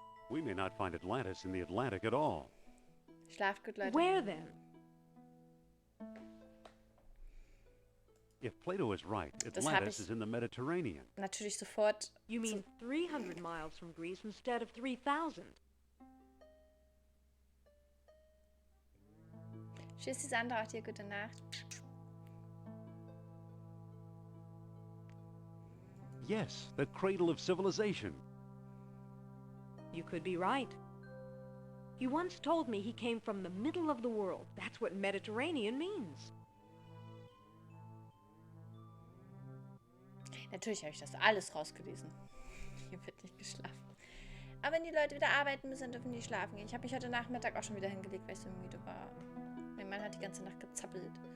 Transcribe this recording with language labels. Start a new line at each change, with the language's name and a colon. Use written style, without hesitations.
English: We may not find Atlantis in the Atlantic at all.
German: Schlaft gut, Leute.
English: Where then? If Plato is right,
German: hab
English: Atlantis
German: ich-
English: is in the Mediterranean.
German: Natürlich sofort.
English: You mean 300 miles from Greece instead of 3,000?
German: Tschüss, Sandra, auch dir gute Nacht.
English: Yes, the cradle of civilization. You could be right. He once told me he came from the middle of the world. That's what Mediterranean means.
German: Natürlich habe ich das alles rausgelesen. Hier wird nicht geschlafen. Aber wenn die Leute wieder arbeiten müssen, dürfen die schlafen gehen. Ich habe mich heute Nachmittag auch schon wieder hingelegt, weil ich so müde war. Mein Mann hat die ganze Nacht gezappelt.